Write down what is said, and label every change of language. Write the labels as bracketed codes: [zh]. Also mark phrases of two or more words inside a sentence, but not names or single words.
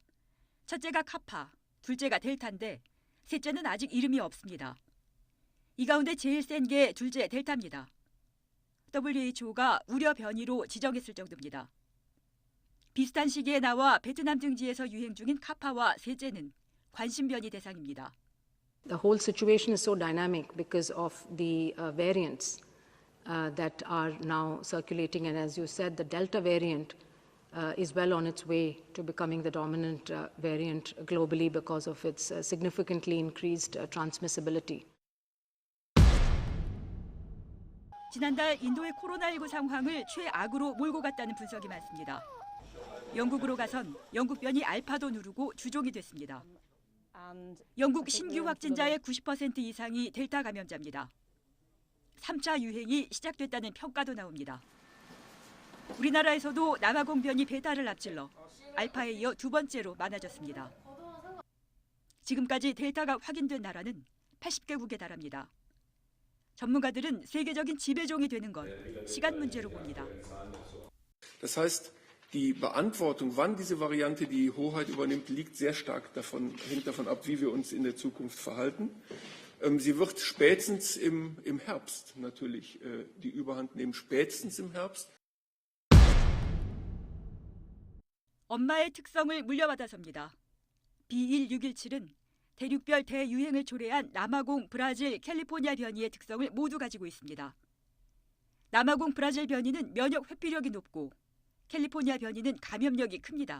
[ko] 첫째가 카파, 둘째가 델타인데 셋째는 아직 이름이 없습니다. 이 가운데 제일 센 게 둘째 델타입니다. WHO가 우려 변이로 지정했을 정도입니다. 비슷한 시기에 나와 베트남 등지에서 유행 중인 카파와 셋째는 관심 변이 대상입니다. [en] The whole situation is so dynamic because of the variants that are now circulating, and as you said, the Delta variant is well on its way to becoming the dominant variant globally because of its significantly increased transmissibility. [ko] 지난달 인도의 코로나19 상황을 최악으로 몰고 갔다는 분석이 많습니다. 영국으로 가선 영국 변이 알파도 누르고 주종이 됐습니다. 영국 신규 확진자의 90% 이상이 델타 감염자입니다. 3차 유행이 시작됐다는 평가도 나옵니다. 우리나라에서도 남아공 변이 베타를 앞질러 알파에 이어 두 번째로 많아졌습니다. 지금까지 델타가 확인된 나라는 80개국에 달합니다. 전문가들은 세계적인 지배종이 되는 건 시간 문제로 봅니다. [de] Das heißt, die Beantwortung, wann diese Variante die Hoheit übernimmt, hängt davon ab, wie wir uns in der Zukunft verhalten. Sie wird spätestens im Herbst natürlich die Überhand nehmen, spätestens im Herbst. [ko] 엄마의 특성을 물려받아서입니다. B1617은 대륙별 대유행을 초래한 남아공, 브라질, 캘리포니아 변이의 특성을 모두 가지고 있습니다. 남아공, 브라질 변이는 면역 회피력이 높고 캘리포니아 변이는 감염력이 큽니다.